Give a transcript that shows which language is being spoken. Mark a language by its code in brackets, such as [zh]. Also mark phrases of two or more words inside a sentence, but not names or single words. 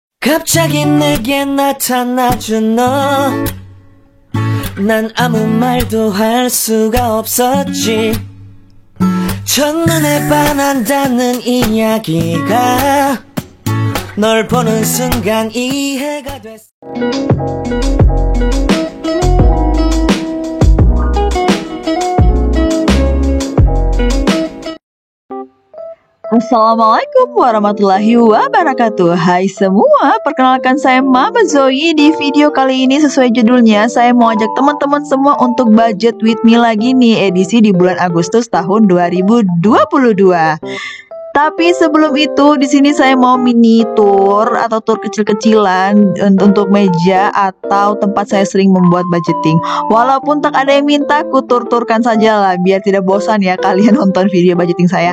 [ko] 갑자기 내게 나타나준 너, 난 아무 말도 할 수가 없었지. 첫눈에 반한다는 이야기가 널 보는 순간 이해가 됐어. [ar] السلام عليكم ورحمة الله وبركاته. [id] Hai semua, perkenalkan saya Mama Zoe. Di video kali ini sesuai judulnya, saya mau ajak teman-teman semua untuk [en] budget with me [id] lagi nih, edisi di bulan Agustus tahun 2022. Tapi sebelum itu, di sini saya mau [en] mini tour [id] atau tour kecil-kecilan untuk meja atau tempat saya sering membuat budgeting. Walaupun tak ada yang minta, aku tur-turkan saja lah biar tidak bosan ya kalian nonton video budgeting saya.